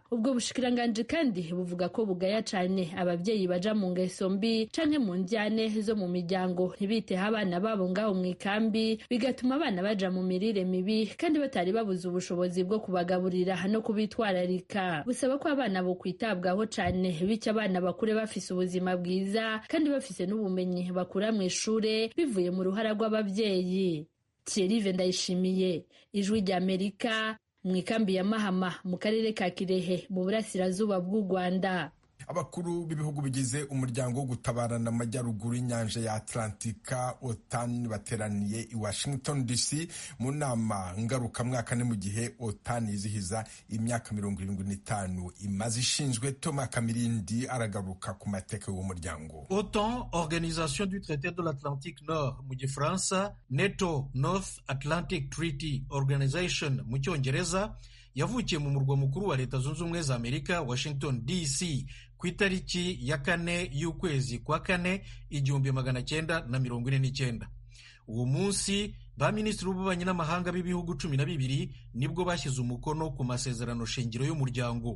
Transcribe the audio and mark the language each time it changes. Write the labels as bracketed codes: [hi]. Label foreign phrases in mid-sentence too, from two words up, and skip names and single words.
[rn] Ubwo bushikiranganje kandi buvuga ko bugaya cane ababyeyi baja mu ngeso mbi canke mu njyane zo mu miryango ntibiteho abana babo ngaho mu ikambi, bigatuma abana baja mu mirire mibi kandi batari babuze ubushobozi bwo kubagaburira no kubitwararika. Busaba ko abana bo kwitabwaho cane, bityo abana bakure bafise ubuzima bwiza kandi bafise n'ubumenyi bakura mu ishure bivuye mu ruhara rw'ababyeyi. Thierry Ndayishimiye, Ijwi rya Amerika, mu ikambi ya Mahama mu karere ka Kirehe mu burasirazuba bw'u Rwanda. [rw] Abakuru b'ibihugu bigize umuryango wo gutabarana amajyaruguru y'inyanja ya Atlantika OTAN bateraniye i Washington DC mu nama ngarukamwaka mu gihe OTAN yizihiza imyaka 75 imaze ishinzwe. Thomas Kamirindi aragaruka ku mateka y'uwo muryango. OTAN, Organisation du Traité de l'Atlantique Nord mu gifaransa, NATO, North Atlantic Treaty Organization mu cyongereza, yavukiye mu murwa mukuru wa Leta Zunze Ubumwe za Amerika, Washington DC, ku itariki ya 4 y'ukwezi kwa 4 1949. Uwo munsi ba minisitiri b'ububanyi n'amahanga b'ibihugu 12 nibwo bashyize umukono ku masezerano shingiro y'umuryango.